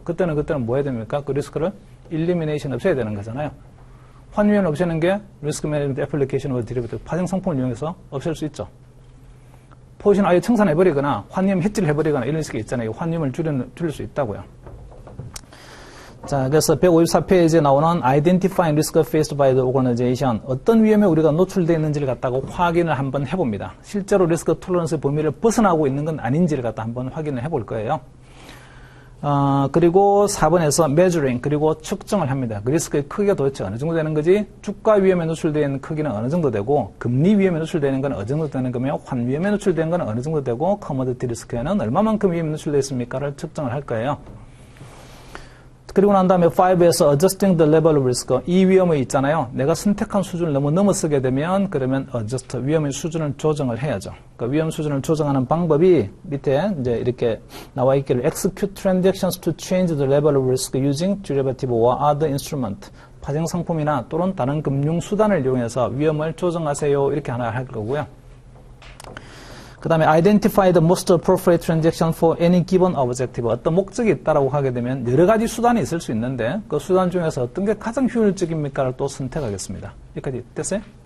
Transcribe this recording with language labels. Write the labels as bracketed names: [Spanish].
[Korean] 그때는 뭐 해야 됩니까? 그 리스크를 일리미네이션 없애야 되는 거잖아요. 환위험 없애는 게 리스크 매니지먼트 애플리케이션 오브 디리버티브 파생 상품을 이용해서 없앨 수 있죠. 포지션 아예 청산해버리거나 환위험 해지를 해버리거나 이런 식이 있잖아요. 환위험을 줄일 수 있다고요. 자, 그래서 154페이지에 나오는 [English] Identifying Risk Faced by the Organization. [Korean] 어떤 위험에 우리가 노출되어 있는지를 갖다가 확인을 한번 해봅니다. 실제로 리스크 톨러런스의 범위를 벗어나고 있는 건 아닌지를 갖다 한번 확인을 해볼 거예요. 그리고 4번에서 Measuring, 그리고 측정을 합니다. 그 리스크의 크기가 도대체 어느 정도 되는 거지? 주가 위험에 노출되어 있는 크기는 어느 정도 되고, 금리 위험에 노출되는 건 어느 정도 되는 거며, 환 위험에 노출되는 건 어느 정도 되고, 커머디티 리스크에는 얼마만큼 위험에 노출되어 있습니까를 측정을 할 거예요. 그리고 난 다음에 5에서 [English] adjusting the level of risk. [Korean] 이 위험이 있잖아요. 내가 선택한 수준을 너무 넘어서게 되면 그러면 adjust, 위험의 수준을 조정을 해야죠. 그러니까 위험 수준을 조정하는 방법이 밑에 이제 이렇게 나와 있기를 [English] execute transactions to change the level of risk using derivative or other instrument. [Korean] 파생 상품이나 또는 다른 금융 수단을 이용해서 위험을 조정하세요. 이렇게 하나 할 거고요. 그 다음에 [English] identify the most appropriate transaction for any given objective. [Korean] 어떤 목적이 있다라고 하게 되면 여러 가지 수단이 있을 수 있는데 그 수단 중에서 어떤 게 가장 효율적입니까를 또 선택하겠습니다. 여기까지 됐어요?